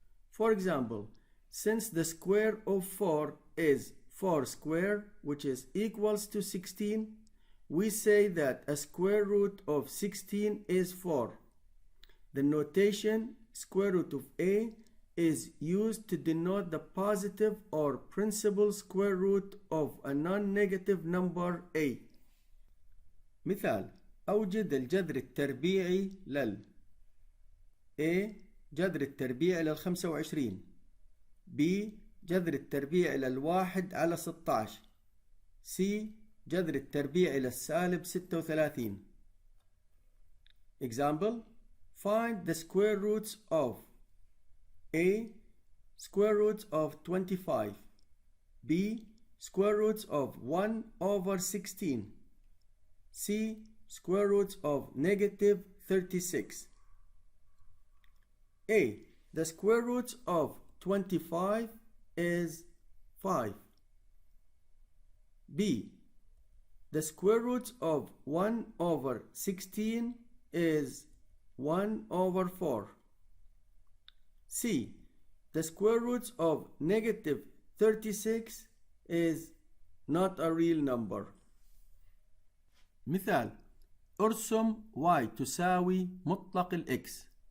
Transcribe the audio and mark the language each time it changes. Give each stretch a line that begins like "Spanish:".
English: For example, since the square of 4 is 4 squared, which is equals to 16, we say that a square root of 16 is 4. The notation square root of a is used to denote the positive or principal square root of a non-negative number a.
Arabic: مثال: أوجد الجذر التربيعي لل A جذر التربيع إلى 25، B جذر التربيع إلى 1 على 16، C جذر التربيع إلى السالب 36.
English: Example: find the square roots of A square roots of 25, B square roots of 1 over 16, C square roots of negative 36. A. The square roots of 25 is 5. B. The square roots of 1 over 16 is 1 over 4. C. The square roots of negative 36 is not a real number.
Arabic: مثال: ارسم y تساوي مطلق x.